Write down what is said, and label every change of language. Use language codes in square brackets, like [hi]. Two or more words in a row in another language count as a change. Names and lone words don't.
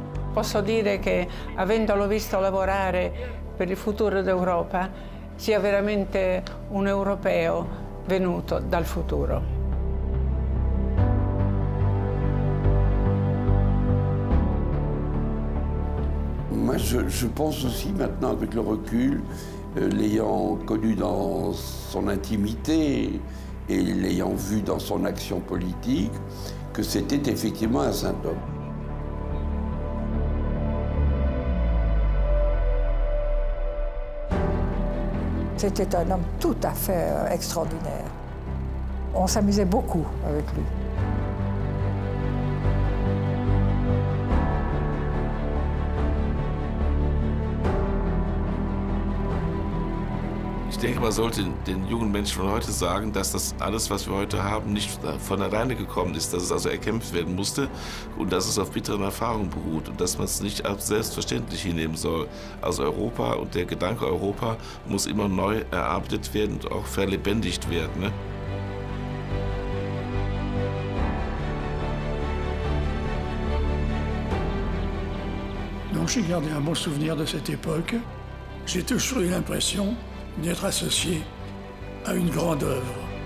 [it] Posso dire che, avendolo visto lavorare per il futuro d'Europa, sia veramente un europeo venuto dal futuro. [fr] Moi, je pense aussi maintenant, avec le recul, l'ayant connu dans son intimité et l'ayant vu dans son action politique, que c'était effectivement un saint homme. C'était un homme tout à fait extraordinaire. On s'amusait beaucoup avec lui. [de] Ich denke, man sollte den jungen Menschen von heute sagen, dass das alles, was wir heute haben, nicht von alleine gekommen ist, dass es also erkämpft werden musste und dass es auf bitteren Erfahrungen beruht und dass man es nicht als selbstverständlich hinnehmen soll. Also Europa und der Gedanke Europa muss immer neu erarbeitet werden und auch verlebendigt werden. Ne? [fr] Donc j'ai gardé un bon souvenir de cette époque. J'ai toujours eu l'impression d'être associé à une grande œuvre.